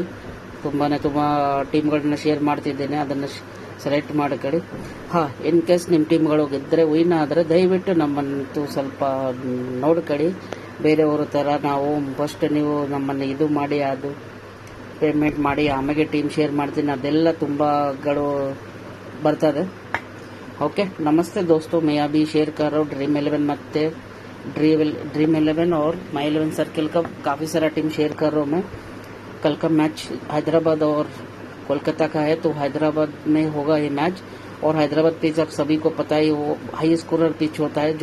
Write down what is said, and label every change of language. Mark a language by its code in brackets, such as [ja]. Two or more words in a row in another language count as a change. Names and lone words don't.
[kn] ತುಂಬ ಟೀಮ್ಗಳನ್ನ ಶೇರ್ ಮಾಡ್ತಿದ್ದೇನೆ, ಅದನ್ನು ಸೆಲೆಕ್ಟ್ ಮಾಡ್ಕೊಳ್ಳಿ. [en] in case [kn] ನಿಮ್ಮ ಟೀಮ್ಗಳು ಗೆದ್ದರೆ ವಿನ್ ಆದರೆ ದಯವಿಟ್ಟು ನಮ್ಮನ್ನು ಸ್ವಲ್ಪ ನೋಡ್ಕೊಳ್ಳಿ. ಬೇರೆಯವ್ರ ಥರ ನಾವು ಫಸ್ಟ್ ನೀವು ನಮ್ಮನ್ನು ಇದು ಮಾಡಿ, ಅದು ಪೇಮೆಂಟ್ ಮಾಡಿ ಆಮೇಲೆ ಟೀಮ್ ಶೇರ್ ಮಾಡ್ತೀನಿ, ಅದೆಲ್ಲ ತುಂಬಗಳು ಬರ್ತದೆ. [hi] ओके, नमस्ते दोस्तों, मैं अभी शेयर कर रहा हूँ ड्रीम 11 मत्ते ड्रीम 11 और माई 11 सर्किल का काफ़ी सारा टीम शेयर कर रहा हूँ मैं. कल का मैच हैदराबाद और कोलकाता का है, तो हैदराबाद में होगा ये मैच. और हैदराबाद पिच आप सभी को पता ही, वो [en] high scorer pitch [hi] होता है.